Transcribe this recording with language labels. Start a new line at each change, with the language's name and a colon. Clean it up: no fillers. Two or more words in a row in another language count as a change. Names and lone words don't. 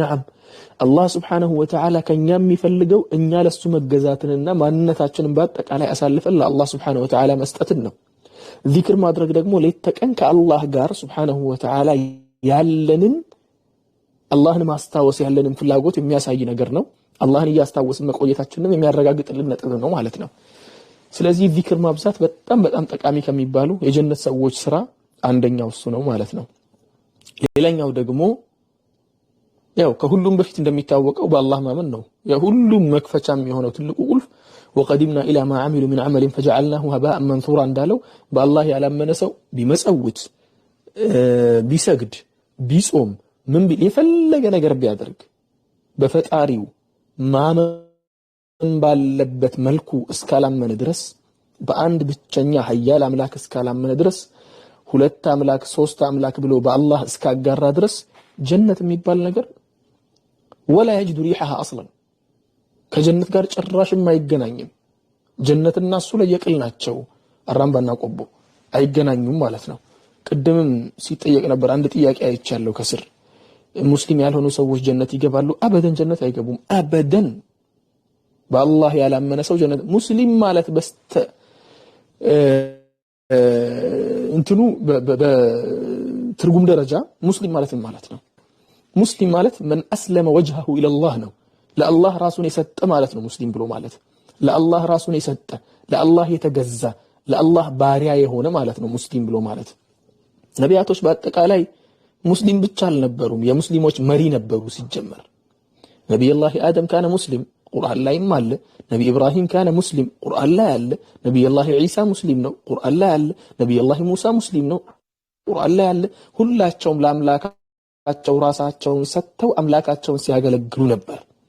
Amharic: ነዓም አላህ
Arabic: سبحانه وتعالى
Amharic: ከኛ የሚፈልገው እኛ ለሱ መገዛትንና ማንነታችንን በአጠቃላይ አሳልፈን ለአላህ
Arabic: سبحانه وتعالى
Amharic: መስጠትን ነው። ዚክር ማድረግ ደግሞ ሌት ተቀን ከአላህ ጋር
Arabic: سبحانه وتعالى
Amharic: ያለንን አላህን ማስታወስ ያለንን ፍላጎት የሚያሳይ ነገር ነው። አላህን እያስታወስን መቆየታችንን የሚያረጋግጥልን ነጥብ ነው ማለት ነው። ስለዚህ ዚክር ማብዛት በጣም ጠቃሚ ከሚባሉ የጀነት ሰዎች ስራ አንደኛው እሱ ነው ማለት ነው። ሌላኛው ደግሞ ያው ከሁሉም በፊት እንደሚታወቀው በአላህ ማመን ነው። የሁሉም መክፈቻም የሆነው ትልቁ ቁልፍ
Arabic: وقدمنا الى ما عملوا من عمل فجعلناه هباء منثورا
Amharic: እንዳለው በአላህ ያላመነ ሰው ቢመጸውት ቢሰግድ ቢጾም ምን ቢል የፈለገ ነገር ቢያደርግ በፈጣሪው ማመን ባለበት መልኩ እስካላመነ ድረስ በአንድ ብቸኛ ኃያል አምላክ እስካላመነ ድረስ ሁለት አምላክ ሶስት አምላክ ብሎ በአላህ እስካጋራ ድረስ ጀነት የሚባል ነገር
Arabic: ولا يجد ريحها اصلا
Amharic: ከጀነት ጋር ጭራሽም አይገናኝም። ጀነትና እሱ ለየቅል ናቸው። አራምባና ቆቦ አይገናኙም ማለት ነው። ቅድምም ሲጠየቅ ነበር አንድ ጥያቄ አይቻለሁ ከስር ሙስሊም ያልሆኑ ሰዎች ጀነት ይገባሉ? አበደን ጀነት አይገቡም። አበደን በአላህ ያላመነ ሰው ጀነት ሙስሊም ማለት በስተ እንትኑ በትርጉም ደረጃ ሙስሊም ማለት ነው። ሙስሊም ማለት
Arabic: من اسلم وجهه الى الله
Amharic: ነው። ለአላህ ራሱን የሰጠ ማለት ነው። ሙስሊም ብሎ ማለት ለአላህ ራሱን የሰጠ ለአላህ የተገዛ ለአላህ ባሪያ የሆነ ማለት ነው ሙስሊም ብሎ ማለት። ነቢያቶች በአጠቃላይ ሙስሊም ብቻ አልነበሩም፣ የሙስሊሞች መሪ ነበሩ ሲጀመር። ነብዩላህ አደም
Arabic: كان مسلم
Amharic: ቁርአን ላይም አለ። ነብዩ ኢብራሂም
Arabic: كان مسلم
Amharic: ቁርአን ላይ አለ። ነብዩላህ ዒሳ ሙስሊም ነው ቁርአን ላይ አለ። ነብዩላህ ሙሳ ሙስሊም ነው ቁርአን ላይ አለ። ሁላቸውም ለአምላካቸው ለአምላካቸው ራሳቸውን ሰጥተው አምላካቸውን ሲያገለግሉ ነበር።